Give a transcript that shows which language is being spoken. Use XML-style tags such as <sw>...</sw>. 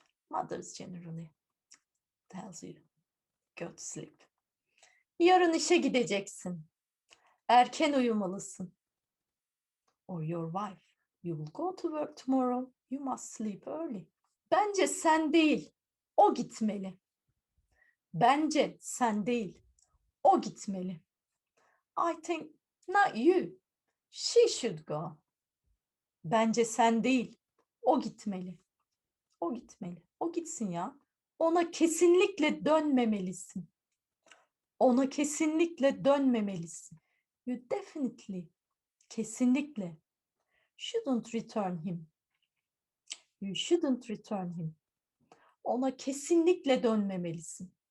<en>Mothers generally tells you go to sleep.</en> <tr>Yarın işe gideceksin. Erken uyumalısın.</tr> <en>Or your wife. You will go to work tomorrow. You must sleep early.</en> <tr>Bence sen değil, o gitmeli. Bence sen değil, o gitmeli.</tr> <en>I think not you. She should go.</en> <tr>Bence sen değil, o gitmeli. O gitmeli. O gitsin ya. Ona kesinlikle dönmemelisin. Ona kesinlikle dönmemelisin.</tr> <en>You definitely, kesinlikle shouldn't return him. You shouldn't return him.</en> <tr>Ona kesinlikle dönmemelisin.</tr>